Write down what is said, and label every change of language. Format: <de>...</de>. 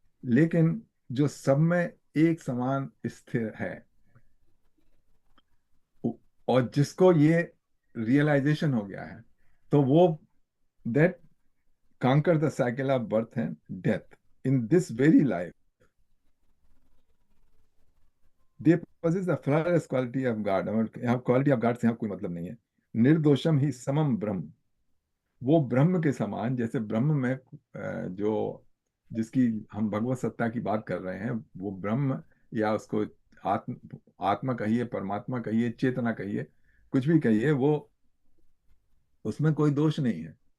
<hi>लेकिन जो सब में एक समान स्थिर है, और जिसको ये रियलाइजेशन हो गया है, तो वो</hi> <en>That conquer the cycle of birth and death in this very life. They possess the flawless quality of God.</en> <hi>और यहाँ क्वालिटी ऑफ गॉड से यहाँ कोई मतलब नहीं है।</hi> <sa>निर्दोषम ही समम ब्रह्म,</sa> <hi>वो ब्रह्म के समान, जैसे ब्रह्म में जो जिसकी हम भगवत सत्ता की बात कर रहे हैं, वो ब्रह्म, या उसको आत्मा कहिए, परमात्मा कहिए, चेतना कहिए, कुछ भी कहिए, वो उसमें कोई दोष नहीं है।</hi>